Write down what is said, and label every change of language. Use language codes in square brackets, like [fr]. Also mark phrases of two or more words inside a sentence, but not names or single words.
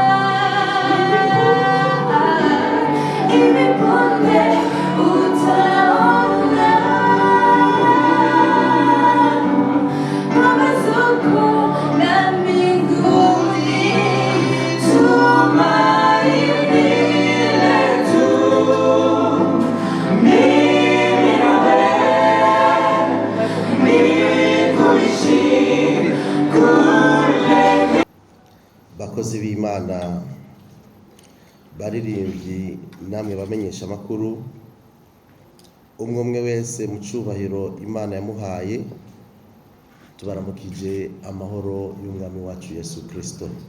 [sw] Hivi punde utaona mapambazuko na mbinguni. Tumaini letu mimi na wewe ni kuishi kule. [rw] bakozi b'Imana, baririmbyi, namwe bamenyesha amakuru, umwe umwe wese mu cyubahiro Imana yamuhaye, tubaramukije amahoro y'umwami wacu Yesu Kristo.